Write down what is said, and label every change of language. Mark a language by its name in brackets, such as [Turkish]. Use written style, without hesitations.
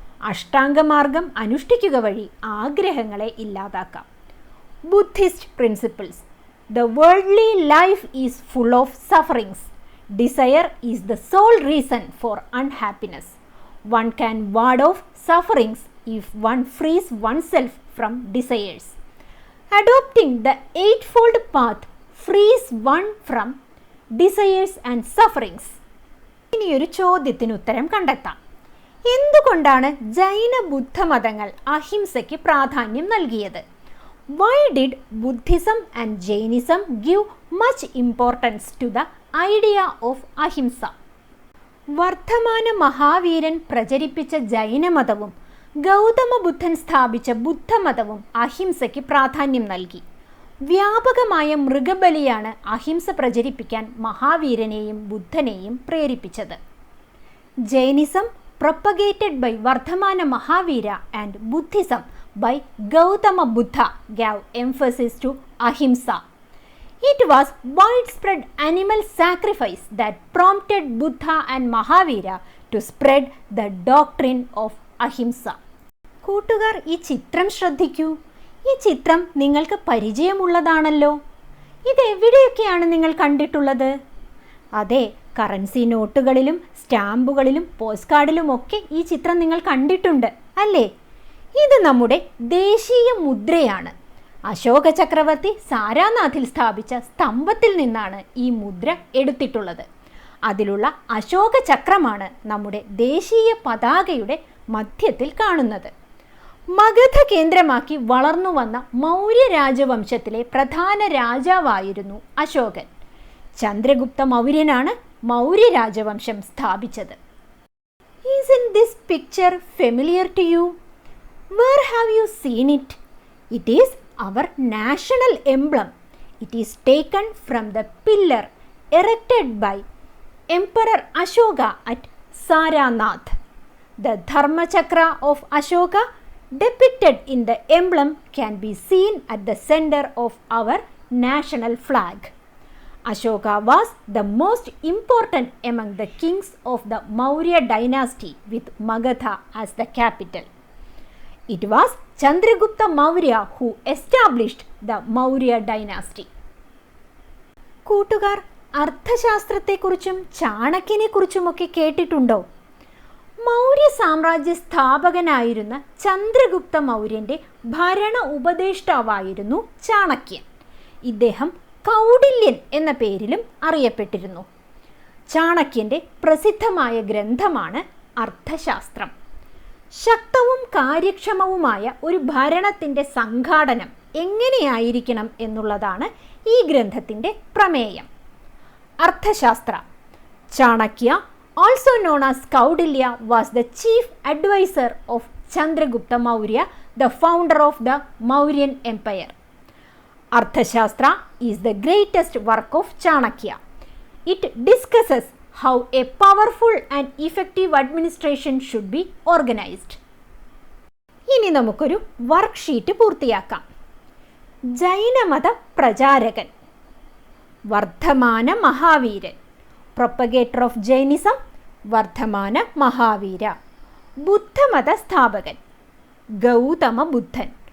[Malayalam] അഷ്ടാംഗമാർഗം അനുഷ്ഠിക്കുക വഴി ആഗ്രഹങ്ങളെ ഇല്ലാതാക്കാം. [English] Buddhist principles: the worldly life is full of sufferings. Desire is the sole reason for unhappiness. One can ward off sufferings if one frees oneself from desires. Adopting the eightfold path frees one from desires and sufferings. [Malayalam] ഇനിയൊരു ചോദ്യത്തിന് ഉത്തരം കണ്ടെത്താം. എന്തുകൊണ്ട് എന്തുകൊണ്ടാണ് ജൈന ബുദ്ധ മതങ്ങൾ അഹിംസയ്ക്ക് പ്രാധാന്യം നൽകിയത്? [English] Why did Buddhism and Jainism give much importance to the idea of ahimsa? [Malayalam] Vardhamana മഹാവീരൻ പ്രചരിപ്പിച്ച ജൈനമതവും ഗൗതമ ബുദ്ധൻ സ്ഥാപിച്ച ബുദ്ധമതവും അഹിംസയ്ക്ക് പ്രാധാന്യം നൽകി. വ്യാപകമായ മൃഗബലിയാണ് അഹിംസ പ്രചരിപ്പിക്കാൻ മഹാവീരനെയും ബുദ്ധനെയും പ്രേരിപ്പിച്ചത്. [English] Jainism propagated by Vardhamana Mahavira and Buddhism by Gautama Buddha gave emphasis to ahimsa. It was widespread animal sacrifice that prompted Buddha and Mahavira to spread the doctrine of ahimsa. [Malayalam] കൂട്ടുകാർ, ഈ ചിത്രം ശ്രദ്ധിക്കൂ. ഈ ചിത്രം നിങ്ങൾക്ക് പരിചയമുള്ളതാണല്ലോ. ഇത് എവിടെയൊക്കെയാണ് നിങ്ങൾ കണ്ടിട്ടുള്ളത്? അതെ, കറൻസി നോട്ടുകളിലും സ്റ്റാമ്പുകളിലും പോസ്റ്റ് കാർഡിലുമൊക്കെ ഈ ചിത്രം നിങ്ങൾ കണ്ടിട്ടുണ്ട് അല്ലേ? ഇത് നമ്മുടെ ദേശീയ മുദ്രയാണ്. അശോക ചക്രവർത്തി സാരാനാഥിൽ സ്ഥാപിച്ച സ്തംഭത്തിൽ നിന്നാണ് ഈ മുദ്ര എടുത്തിട്ടുള്ളത്. അതിലുള്ള അശോക ചക്രമാണ് നമ്മുടെ ദേശീയ പതാകയുടെ മധ്യത്തിൽ കാണുന്നത്. മഗധ കേന്ദ്രമാക്കി വളർന്നു വന്ന മൗര്യ രാജവംശത്തിലെ പ്രധാന രാജാവായിരുന്നു അശോകൻ. ചന്ദ്രഗുപ്ത മൗര്യനാണ് മൗര്യ രാജവംശം സ്ഥാപിച്ചത്. [English] Isn't this picture familiar to you? Where have you seen it? It is our national emblem. It is taken from the pillar erected by Emperor Ashoka at Saranath. The Dharma Chakra of Ashoka depicted in the emblem can be seen at the center of our national flag. Ashoka was the most important among the kings of the Maurya dynasty with Magadha as the capital. It was Chandragupta Maurya who established the Maurya dynasty. [Malayalam] കൂട്ടുകാർ, അർത്ഥശാസ്ത്രത്തെക്കുറിച്ചും ചാണക്യനെക്കുറിച്ചുമൊക്കെ കേട്ടിട്ടുണ്ടോ? മൗര്യ സാമ്രാജ്യ സ്ഥാപകനായിരുന്ന ചന്ദ്രഗുപ്ത മൗര്യൻ്റെ ഭരണ ഉപദേഷ്ടാവായിരുന്നു ചാണക്യൻ. ഇദ്ദേഹം കൗടില്യൻ എന്ന പേരിലും അറിയപ്പെട്ടിരുന്നു. ചാണക്യൻ്റെ പ്രസിദ്ധമായ ഗ്രന്ഥമാണ് അർത്ഥശാസ്ത്രം. ശക്തവും കാര്യക്ഷമവുമായ ഒരു ഭരണത്തിൻ്റെ സംഘാടനം എങ്ങനെയായിരിക്കണം എന്നുള്ളതാണ് ഈ ഗ്രന്ഥത്തിൻ്റെ പ്രമേയം. Arthashastra. [English] Chanakya, also known as Kaudilya, was the chief advisor of Chandragupta Maurya, the founder of the Mauryan Empire. Arthashastra is the greatest work of Chanakya. It discusses how a powerful and effective administration should be organized. [Malayalam] ഇനി നമുക്കൊരു worksheet പൂർത്തിയാക്കാം. ജൈനമത പ്രചാരകൻ Vardhamana മഹാവീരൻ. [English] Propagator of Jainism Vardhamana Mahavira. [Malayalam] ബുദ്ധമത സ്ഥാപകൻ ഗൗതമ ബുദ്ധൻ.